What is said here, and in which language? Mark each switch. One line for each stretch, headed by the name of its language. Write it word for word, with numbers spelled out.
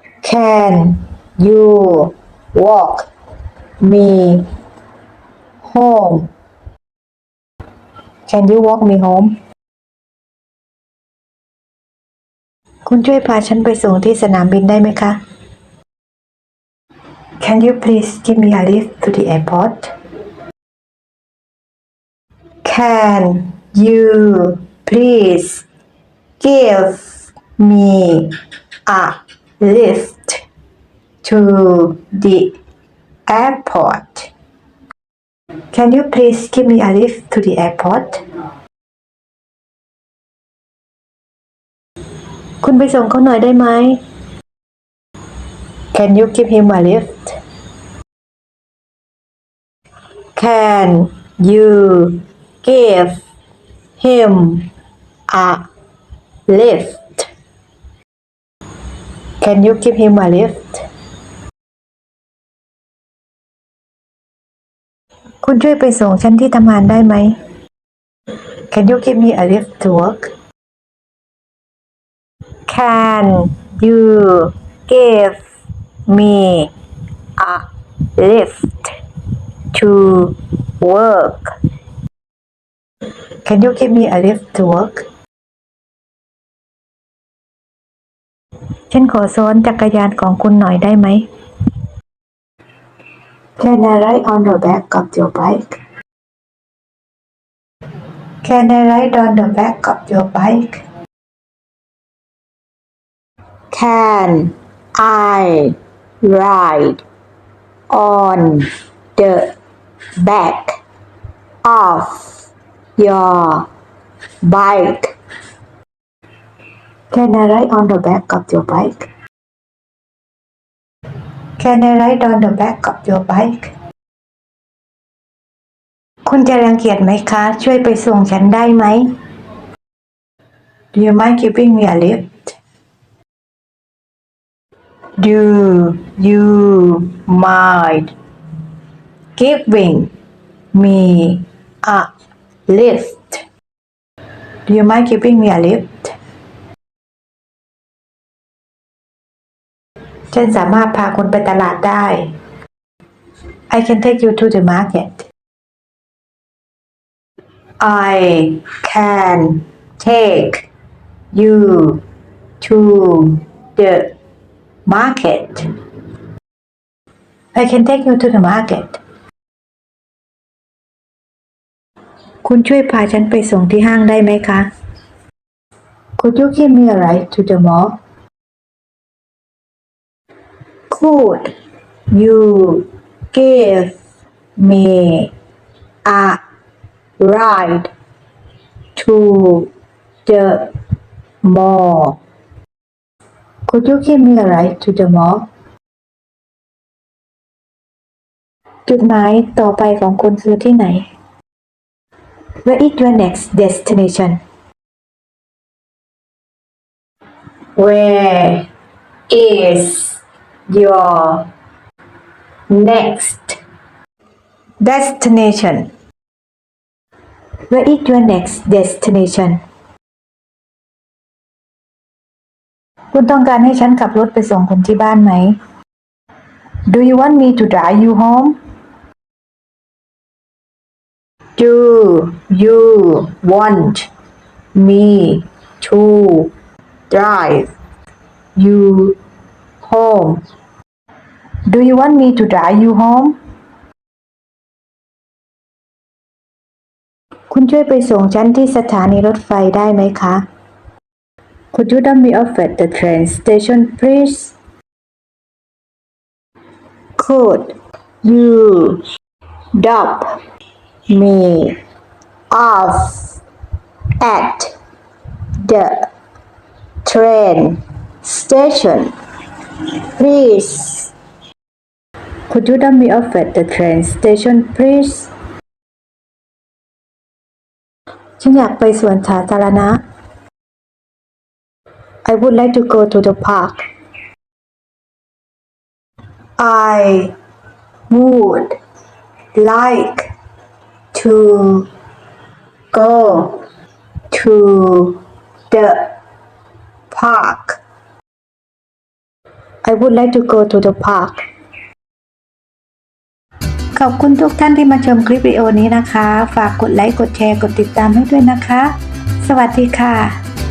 English: Can you walk me home? Can you walk me home?
Thai: คุณช่วยพาฉันไปส่งที่สนามบินได้ไหมคะ
English: Can you please give me a lift to the airport? Can you please give me a lift to the airport? Can you please give me a lift to the airport?
Thai: คุณไปส่งเขาหน่อยได้ไหม
English: Can you give him a lift? Can you give him a lift? Can you give him a lift?
Thai: คุณช่วยไปส่งฉันที่ทำงานได้ไหม
English: Can you give me a lift to work? Can you give me a lift to work? Can you give me a lift to work?
Thai: ฉันขอซ้อนจักรยานของคุณหน่อยได้ไหม
English: Can I ride on the back of your bike? Can I ride on the back of your bike? Can I ride on the back of your bike? Can I ride on the back of your bike? Can I ride on the back of your bike?
Thai: คุณจะรังเกียจไหมคะ ช่วยไปส่งฉันได้ไหม
English: Do you mind giving me a lift? Do you mind giving me a lift? Do you mind giving me a lift?
Thai: ฉันสามารถพาคุณไปตลาดได้
English: I can take you to the market. I can take you to the market. I can take you to the market.
Thai: คุณช่วยพาฉันไปส่งที่ห้างได้ไหมคะ
English: Could you give me a ride to the mall? Could you give me a ride to the mall? Could you give me a ride to the mall?
Thai: จุดหมายต่อไปของคุณคือที่ไหน
English: Where is your next destination? Where is your next destination? Where is your next destination?
Thai: คุณต้องการให้ฉันขับรถไปส่งคุณที่บ้านไหม
English: Do you want me to drive you home? Do you want me to drive you home? Do you want me to drive you home?
Thai: คุณช่วยไปส่งฉันที่สถานีรถไฟได้ไหมคะ
English: Could you drop me off at the train station, please? Could you drop me off at the train station, please? Could you drop me off at the train station, please?
Thai: ฉันอยากไปสวนสาธารณะ
English: I would like to go to the park. I would like to go to the park. I would like to go to the park.
Thai: ขอบคุณทุกท่านที่มาชมคลิปวิดีโอนี้นะคะ ฝากกดไลค์ กดแชร์ กดติดตามให้ด้วยนะคะ สวัสดีค่ะ